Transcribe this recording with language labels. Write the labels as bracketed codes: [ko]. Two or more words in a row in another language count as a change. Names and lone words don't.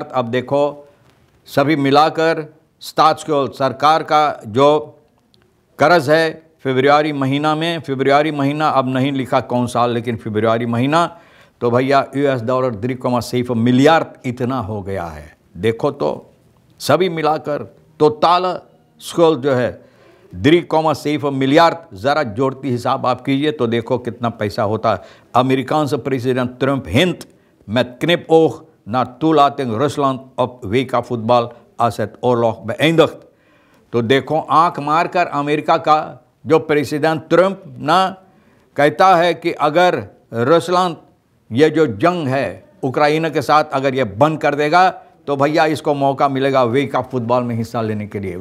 [hns] अब देखो सभी मिलाकर स्टाट्सस्कुल्ड सरकार का जो कर्ज है फरवरी महीना में, फरवरी महीना अब नहीं लिखा कौन साल, लेकिन फरवरी महीना, तो भैया US dollar 3,7 मिलियर्ड इतना हो गया है। देखो तो सभी मिलाकर टोटल स्कुल्ड जो है 3,7 मिलियर्ड। ज़रा जोड़ती हिसाब आप कीजिए तो देखो कितना पैसा होता है। [nl] अमेरिकानse president Trump hint met knipoog naar toelating Rusland op WK voetbal als het oorlog beëindigt। [hns] तो देखो आंख मारकर अमेरिका का जो प्रेसिडेंट ट्रंप ना कहता है कि अगर रूसलैंड ये जो जंग है उक्राइना के साथ अगर ये बंद कर देगा तो भैया इसको मौका मिलेगा वर्ल्ड कप फुटबॉल में हिस्सा लेने के लिए।